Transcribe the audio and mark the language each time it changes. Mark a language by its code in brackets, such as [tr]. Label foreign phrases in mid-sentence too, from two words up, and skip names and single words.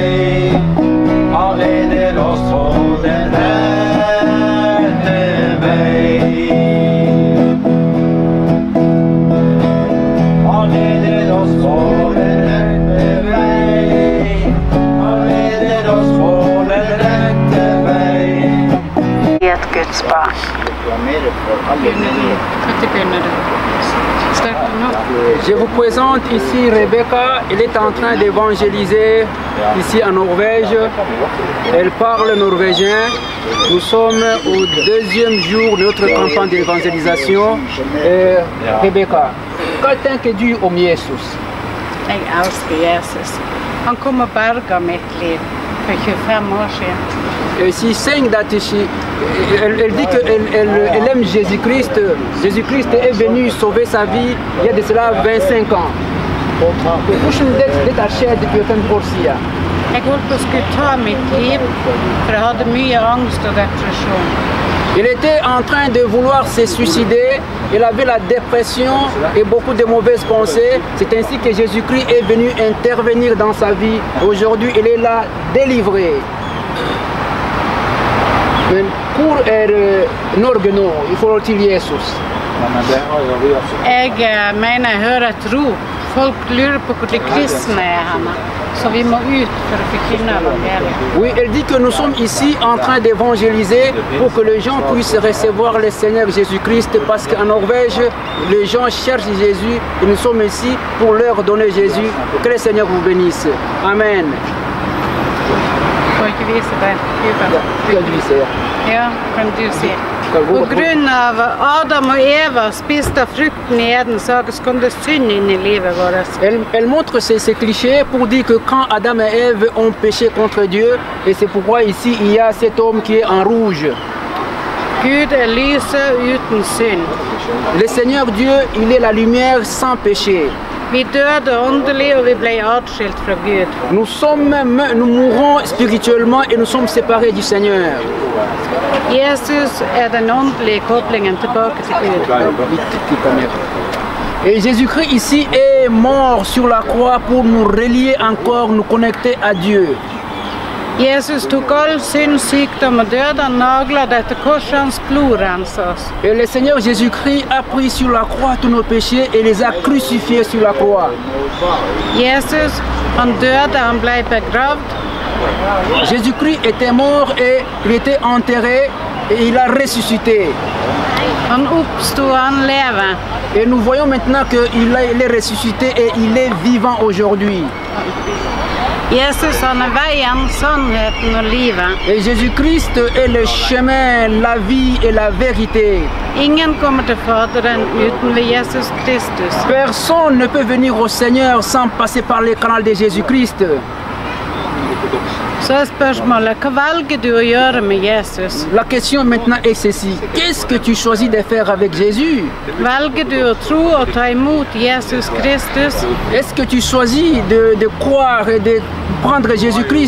[no] Han leder oss på den rette vei. Han leder oss på den rette vei. Han leder oss på den rette vei. Et Guds barn. [fr] Je vous présente ici Rebecca. Elle est en train d'évangéliser ici en Norvège. Elle parle norvégien. Nous sommes au deuxième jour de notre campagne d'évangélisation. Rebecca, [no] hva tenker du om Jesus? Jeg elsker Jesus. Han kom og berget mitt liv for 25 år siden. [en] She saying that [fr] elle dit qu'elle aime Jésus-Christ. Jésus-Christ est venu sauver sa vie il y a de cela 25 ans. [no] Hvordan dette har skjedd for 5 år siden? Jeg holdt på å skulle ta mitt liv, for jeg hadde mye angst og depresjon. [fr] Elle était en train de vouloir se suicider. Elle avait la dépression et beaucoup de mauvaises pensées. C'est ainsi que Jésus-Christ est venu intervenir dans sa vie. Aujourd'hui, elle est là, délivrée. [no] Men hvor Norge nå i forhold til Jesus? Jeg mener jeg hører et rop. Folk lurer på hvor de kristne henne. Så vi må ut for å forkynne evangeliet. [fr] Oui, elle dit que nous sommes ici en train d'évangéliser pour que les gens puissent recevoir le Seigneur Jésus-Christ, parce qu'en Norvège, les gens cherchent Jésus et nous sommes ici pour leur donner Jésus. Que le Seigneur vous bénisse. Amen. [no] Får ikke vise deg. Skal du vise? Ja, kan du se. På grunn av Adam og Eva spiste frukten i Eden, så kom det synd inn i livet vårt. [fr] Elle montre ces clichés pour dire que quand Adam et Ève ont péché contre Dieu, et c'est pourquoi ici il y a cet homme qui est en rouge. [no] Gud er lyset uten synd. [fr] Le Seigneur Dieu, il est la lumière sans péché. [no] Vi døde åndelig, og vi ble atskilt fra Gud. [fr] Nous mourons spirituellement et nous sommes séparés du Seigneur. [no] Jesus er den åndelige koblingen tilbake til Gud. [fr] Et Jésus-Christ ici est mort sur la croix pour nous relier encore, nous connecter à Dieu. [no] Jesus tok all synd, sykdom og død, han naglet etter korset, hans blod renset oss. [fr] Et le Seigneur Jésus-Christ a pris sur la croix tous nos péchés et les a crucifiés sur la croix. [no] Jesus, han døde, han ble begravd. [fr] Jésus-Christ était mort et il était enterré et il a ressuscité. [no] Han oppstod, han lever. [fr] Et nous voyons maintenant qu'il est ressuscité et il est vivant aujourd'hui. [no] Jesus, han er veien, sannheten og livet. [fr] Et Jésus-Christ est le chemin, la vie et la vérité. [no] Ingen kommer til Faderen uten ved Jesus Kristus. [fr] Personne ne peut venir au Seigneur sans passer par le canal de Jésus-Christ. [no] Så er spørsmålet, hva velger du å gjøre med Jesus? [fr] La question maintenant est ceci. Qu'est-ce que tu choisis de faire avec Jésus? [no] Velger du å tro og ta imot Jesus Kristus? [fr] Est-ce que tu choisis de croire et de prendre Jésus-Christ?